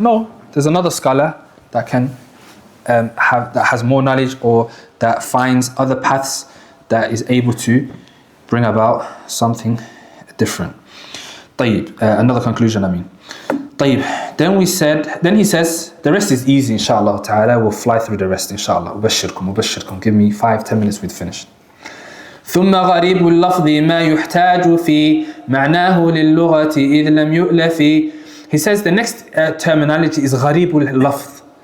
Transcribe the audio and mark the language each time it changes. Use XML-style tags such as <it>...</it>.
<en>No, there's another scholar that can that has more knowledge, or that finds other paths, that is able to bring about something different. طيب, another conclusion, I mean. طيب, then he says, the rest is easy, inshallah ta'ala, we'll fly through the rest, inshallah. Ubashirkum, give me 5-10 minutes, we'd finished.</en> <ar>ثم غريب اللفظ ما يحتاج في معناه للغة إذ لم يؤلف.</ar> <en>He says the next terminology is غريب اللفظ.</en>